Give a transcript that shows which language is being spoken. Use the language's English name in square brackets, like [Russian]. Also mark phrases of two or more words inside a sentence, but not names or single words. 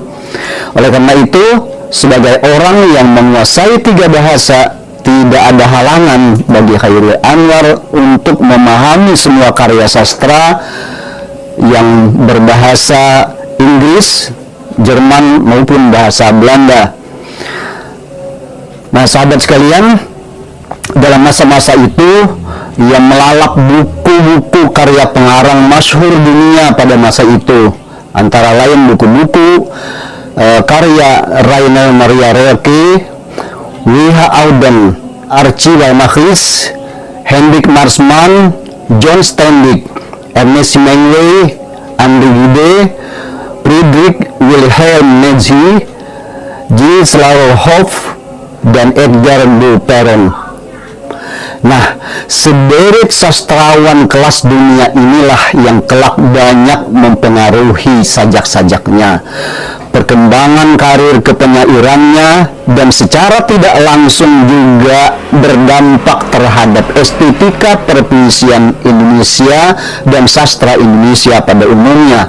[Indonesian] Oleh karena itu, sebagai orang yang menguasai 3 bahasa, tidak ada halangan bagi Khairil Anwar untuk memahami semua karya sastra yang berbahasa Inggris, Jerman, maupun bahasa Belanda. Nah, sahabat sekalian, dalam masa-masa itu ia melalap buku-buku karya pengarang masyhur dunia pada masa itu, antara lain buku-buku karya Rainer Maria Rilke, W.H. Auden, Archie Walmachis, Hendrik Marsman, John Steinbeck, Ernest Hemingway, Andrew Gide, Friedrich Wilhelm Nietzsche, Gilles Lauerhoff, dan Edgar de Perron. Nah, sederet sastrawan kelas dunia inilah yang kelak banyak mempengaruhi sajak-sajaknya, perkembangan karir kepenyairannya, dan secara tidak langsung juga berdampak terhadap estetika perpuisian Indonesia dan sastra Indonesia pada umumnya.